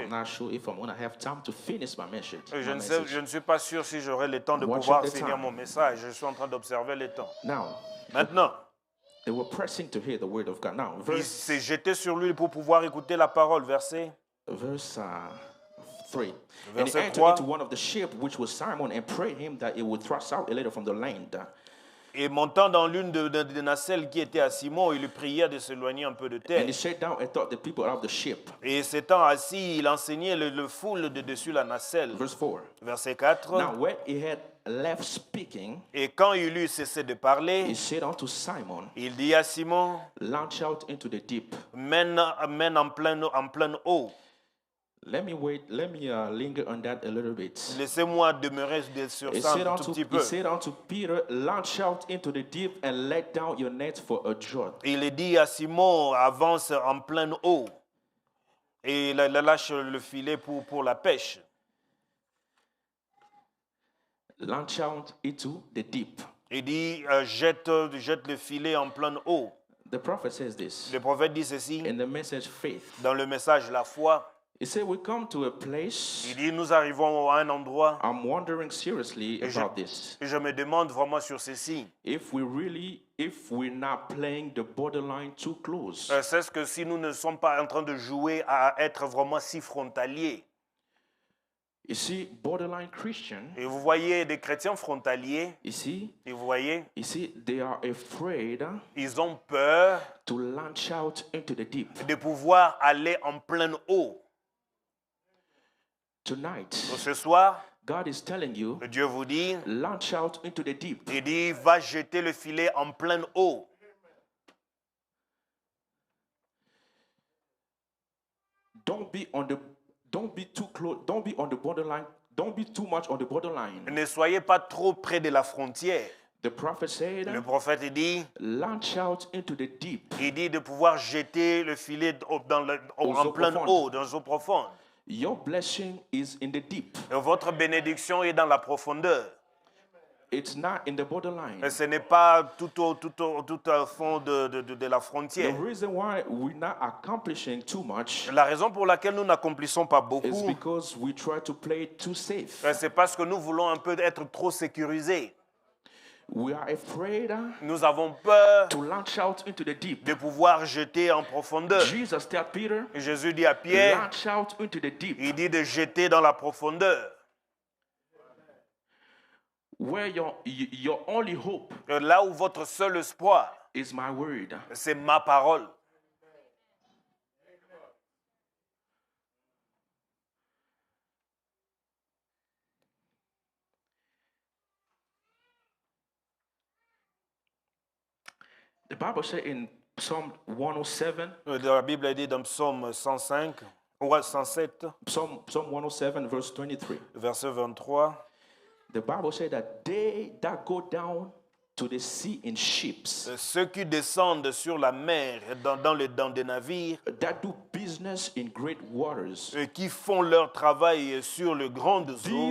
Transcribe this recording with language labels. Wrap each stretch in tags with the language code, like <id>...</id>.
<en>I'm not sure if I'm going to have time to finish my message.</en> <fr>Je ne suis pas sûr si j'aurai le temps de</fr> <en>Watch</en> <fr>pouvoir</fr> <en>the</en> <fr>finir</fr> <en>time.</en> <fr>mon message. Je suis en train d'observer le temps.</fr> <en>Now,</en> <fr>Maintenant,</fr> <en>they were pressing to hear the word of God. Now,</en> <fr>il</fr> <en>verse</en> <fr>s'est jeté sur lui pour pouvoir écouter la parole. Verset</fr> <en>3. And he</en> <fr>Verset</fr> <en>entered</en> <fr>3.</fr> <en>into one of the ships, which was Simon, and prayed him that he would thrust out a little from the land.</en> <fr>Et montant dans l'une des nacelles qui était à Simon, il lui pria de s'éloigner un peu de terre.</fr> <en>And he sat down and taught the people out of the ship.</en> <fr>Et s'étant assis, il enseignait le foule de dessus la nacelle.</fr> <en>Verse 4.</en> <fr>Verset 4.</fr> <en>Now when he had left speaking,</en> <fr>Et quand il eut cessé de parler,</fr> <en>he said unto Simon,</en> <fr>il dit à Simon,</fr> <en>launch out into the deep.</en> <fr>mène en pleine eau.</fr> <en>Let me linger on that a little bit.</en> <fr>Laissez-moi demeurer sur</fr> <en>He</en> <fr>ça</fr> <en>said</en> <fr>un tout petit peu.</fr> <en>he said unto Peter, launch out into the deep and let down your net for a draught.</en> <fr>Il dit à Simon, avance en pleine eau et lâche le filet pour la pêche.</fr> <en>Launch out into the deep.</en> <fr>Il dit, jette le filet en pleine eau.</fr> <en>The prophet says this</en> <fr>Le prophète dit ceci</fr> <en>in the message faith.</en> <fr>dans le message La foi.</fr> <en>He said, we come to a place.</en> <fr>Il dit, nous arrivons à un endroit</fr> <en>I'm wondering seriously</en> <fr>et</fr> <en>about this.</en> <fr>je me demande vraiment sur ceci.</fr> <en>If we're not playing the borderline too close.</en> <fr>C'est que si nous ne sommes pas en train de jouer à être vraiment si frontaliers.</fr> <en>You see, borderline Christian.</en> <fr>Et vous voyez des chrétiens frontaliers.</fr> <en>You see,</en> <fr>Et vous voyez,</fr> <en>they are afraid</en> <fr>ils ont peur</fr> <en>to launch out into the deep.</en> <fr>de pouvoir aller en pleine eau.</fr> <en>Tonight,</en> <fr>Ce soir,</fr> <en>God is telling you,</en> <fr>Dieu vous dit,</fr> <en>launch out into the deep.</en> <fr>il dit, va jeter le filet en pleine eau.</fr> <en>Don't be too close. Don't be on the borderline. Don't be too much on the borderline.</en> <fr>Ne soyez pas trop près de la frontière.</fr> <en>The prophet said,</en> <fr>Le prophète dit,</fr> <en>launch out into the deep.</en> <fr>il dit de pouvoir jeter le filet en pleine eau, dans l'eau profonde.</fr> <en>Your blessing is in the deep.</en> <fr>Et votre bénédiction est dans la profondeur.</fr> <en>It's not in the borderline.</en> <fr>Et ce n'est pas tout au fond de la</fr> <en>The</en> <fr>frontière.</fr> <en>reason why we're not accomplishing too much</en> <fr>La raison pour laquelle nous n'accomplissons pas</fr> <en>is</en> <fr>beaucoup,</fr> <en>because we try to play it too safe.</en> <fr>c'est parce que nous voulons un peu être trop sécurisés.</fr> <en>We are afraid</en> <fr>Nous avons peur</fr> <en>to launch out into the deep.</en> <fr>de pouvoir jeter en profondeur.</fr> <en>Jesus told Peter,</en> <fr>Et Jésus dit à Pierre,</fr> <en>launch out into the deep,</en> <fr>il dit de jeter dans la profondeur.</fr> <en>where your only hope</en> <fr>Là où votre seul espoir,</fr> <en>is my word.</en> <fr>c'est ma parole.</fr> <en>The Bible says in Psalm 107,</en> <fr>La Bible dit dans Psaume 105, ou 107,</fr> <en>Psalm 107, verse 23.</en> <fr>verset 23,</fr> <en>The Bible says that they that go down to the sea in ships,</en> <fr>ceux qui descendent sur la mer dans des navires,</fr> <en>that do business in great waters,</en> <fr>qui font leur travail sur le grandes eaux,</fr>